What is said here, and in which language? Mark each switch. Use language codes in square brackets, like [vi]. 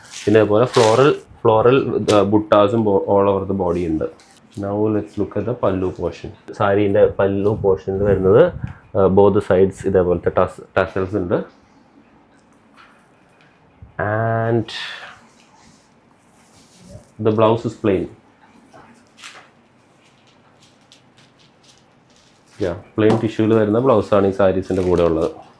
[ml] പിന്നെ അതുപോലെ floral ബുട്ടാസും all over the body ഉണ്ട്. [en] Now let's look at the pallu portion. [ml] സാരീൻ്റെ പല്ലു പോർഷനിൽ വരുന്നത് ബോത്ത് സൈഡ്സ് ഇതേപോലത്തെ ടസൽസ് ഉണ്ട്. [en] And the blouse is plain. [ml] Plain ടിഷ്യൂവിൽ വരുന്ന ബ്ലൗസാണ് ഈ സാരീസിൻ്റെ കൂടെ ഉള്ളത്.